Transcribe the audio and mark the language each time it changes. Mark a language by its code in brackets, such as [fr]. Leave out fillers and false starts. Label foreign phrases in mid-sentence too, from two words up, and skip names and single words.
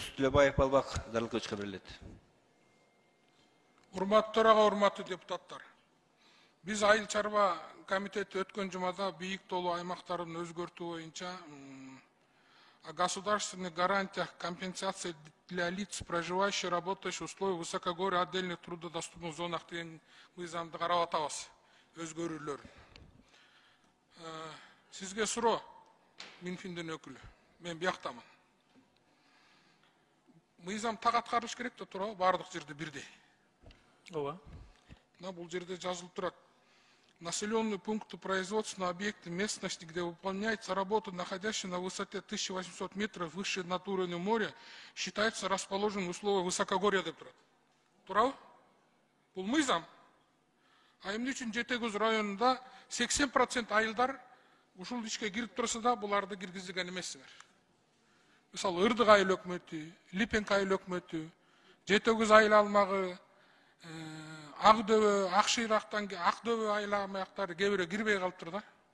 [ky] Төлөбаев Балбак Зарылковичке берилет. Урматтуу төрага, урматтуу депутаттар. Биз Айыл чарба комитети өткөн жумада бийик тоолуу аймактарын өзгөртүү боюнча [ru] о государственных гарантиях компенсации для лиц, проживающих, работающих в условиях высокогорья отдельных трудодоступных зонах [ky] деген мыйзамды карап атабыз, өзгөрүүлөр. Сизге суроо, Минфиндин өкүлү. Мен бияктамын. Мыйзам так аткарылыш керек да туурабы, бардык жерде бирдей. Ооба. Бул жерде жазылып турат. [ru] Населенные пункты, производственные объекты местности, где выполняется работа, находящаяся на высоте 1800 метров выше над уровнем моря, считается расположенным в условиях высокогорья [ky] деп турат. Туурабы? Бул мыйзам. А эмне үчүн Жети Көз районунда 80% айылдар ушул ишке кирип турса да буларды киргизген эмессиңер. Мисалы, Ырдык айыл өкмөтү, Липенк айыл өкмөтү, Жети Көз айыл алмагы, Акдөбө, Акшыйрактан Акдөбө айыл аймактары кээ бирөө кирбей калыптыр да.